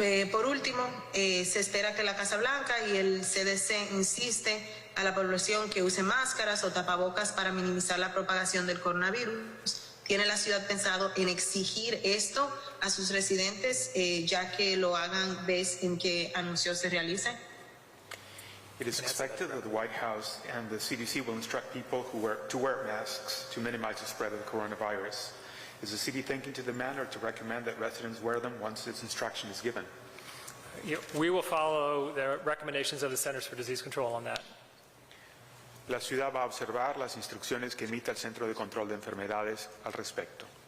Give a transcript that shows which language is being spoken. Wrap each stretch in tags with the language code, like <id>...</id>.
<es>Por último, se espera que la Casa Blanca y el CDC insisten a la población que use máscaras o tapabocas para minimizar la propagación del coronavirus. ¿Tiene la ciudad pensado en exigir esto a sus residentes, ya que lo hagan vez en que anuncios se realicen?</es> <en>It is expected that the White House and the CDC will instruct people to wear masks to minimize the spread of the coronavirus. Is the city thinking to demand or to recommend that residents wear them once its instruction is given? We will follow the recommendations of the Centers for Disease Control on that.</en> <es>La ciudad va a observar las instrucciones que emita el Centro de Control de Enfermedades al respecto.</es>